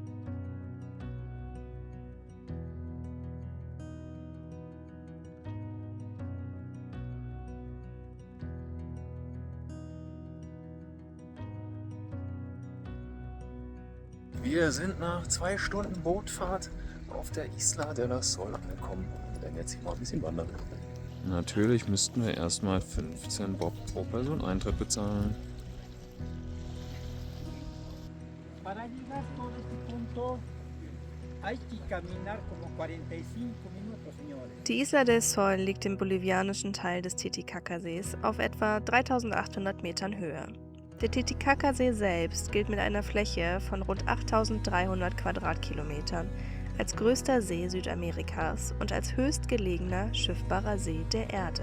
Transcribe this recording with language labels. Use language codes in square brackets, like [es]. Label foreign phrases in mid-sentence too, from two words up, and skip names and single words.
[de] Wir sind nach 2 Stunden Bootfahrt auf der Isla del Sol angekommen und werden jetzt hier mal ein bisschen wandern. Natürlich müssten wir erstmal 15 Bob pro Person Eintritt bezahlen. [es] Para llegar todo este punto hay que caminar como 45 minutos, señores. [de] Die Isla del Sol liegt im bolivianischen Teil des Titicacasees auf etwa 3800 Metern Höhe. Der Titicacasee selbst gilt mit einer Fläche von rund 8300 Quadratkilometern als größter See Südamerikas und als höchstgelegener schiffbarer See der Erde.